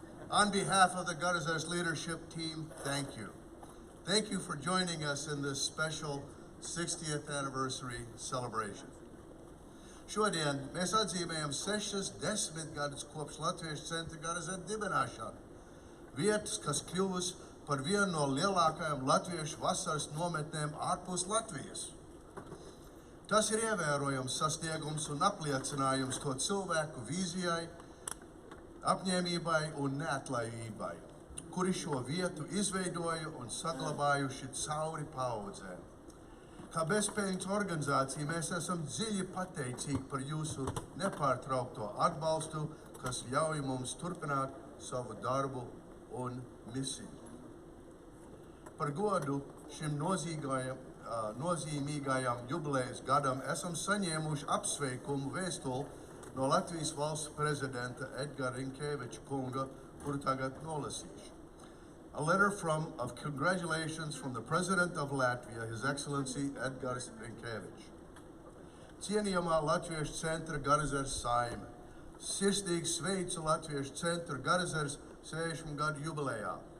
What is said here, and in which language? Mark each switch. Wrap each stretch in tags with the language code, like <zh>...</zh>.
<en>On behalf of the Garazars leadership team, thank you. Thank you for joining us in this special 60th anniversary celebration.</en> <lv>Šodien mēs atzīmējam 60 gadus kopš Latviešu centra Garazaru dibināšanu. Vietas, kas kļuvusi par vienu no lielākajām latviešu vasaras nometnēm ārpus Latvijas. Tas ir ievērojams sasniegums un apliecinājums to cilvēku vīzijai, apņēmībai un neatlaidībai, kuri šo vietu izveidoja un saglabājuši cauri paudzēm. Kā bezpēļņas organizācija mēs esam dziļi pateicīgi par jūsu nepārtraukto atbalstu, kas ļauj mums turpināt savu darbu un misiju. Par godu šim nozīmīgajam jubilejas gadam esam saņēmuši apsveikumu vēstuli no Latvijas valsts prezidenta Edgara Rinkeviča kunga, kuru tagad nolasīšu.</lv> <en>A letter of congratulations from the President of Latvia, His Excellency Edgars Rinkēvičs.</en> <lv>Cienījamā Latviešu centra Garazars saime. Sirsnīgi sveicu Latviešu centra Garazars 60 gadu jubilejā.</lv>